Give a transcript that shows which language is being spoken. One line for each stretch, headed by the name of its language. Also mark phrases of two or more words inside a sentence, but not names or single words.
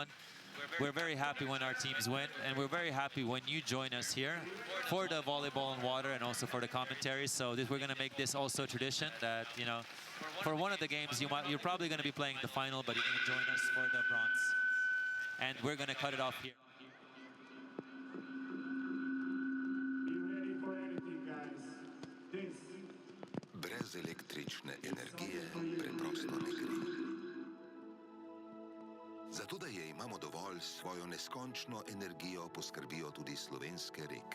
English: We're very happy when our teams win, and we're very happy when you join us here for the volleyball and water and also for the commentaries. So we're going to make this also a tradition that, you know, for one of the games, you're probably going to be playing the final, but you're going to join us for the bronze. And we're going to cut it off here.
Slovenian: Brez električne energije preprosto ne gre. Zato, da je imamo dovolj, svojo neskončno energijo poskrbijo tudi slovenske reke.